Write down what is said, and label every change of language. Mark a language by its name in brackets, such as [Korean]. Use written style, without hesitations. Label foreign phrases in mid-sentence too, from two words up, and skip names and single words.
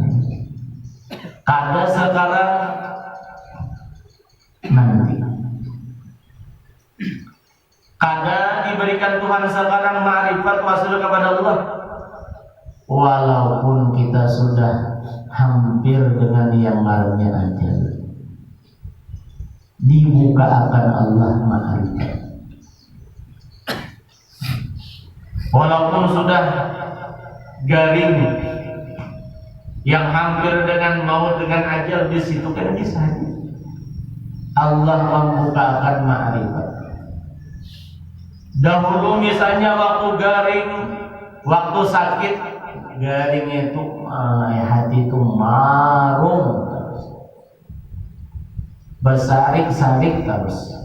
[Banjar] Kada sekarang nanti, kada diberikan Tuhan sekarang ma'rifat wasil kepada Allah, walaupun kita sudah hampir dengan yang ngarannya ajal, dibuka akan Allah ma'rifat. Walaupun sudah garing, yang hampir dengan maut, dengan ajal, di situ kan bisa Allah membukakan ma'rifat. Dahulu misalnya waktu garing, waktu sakit, garing itu hati itu marung terus, bersarik-sarik terus.